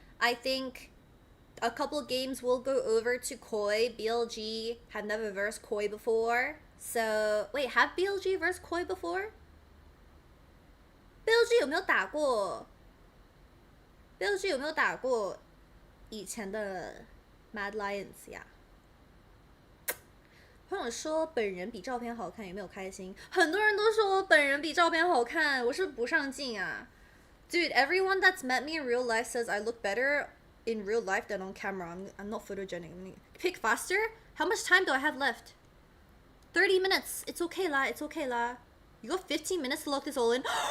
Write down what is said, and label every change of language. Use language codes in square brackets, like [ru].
[en] I think a couple games will go over to Koi. BLG have never versed Koi before. So, wait, have BLG versed Koi before? [zh] BLG 有没有打过 BLG 有没有打过以前的 Mad Lions 呀？朋友说本人比照片好看，有没有开心？很多人都说我本人比照片好看，我是不上镜啊。 [en] Dude, everyone that's met me in real life says I look better in real life than on camera. I'm not photogenic. Pick faster? How much time do I have left? 30 minutes. It's okay lah. It's okay lah. You got 15 minutes to lock this all in.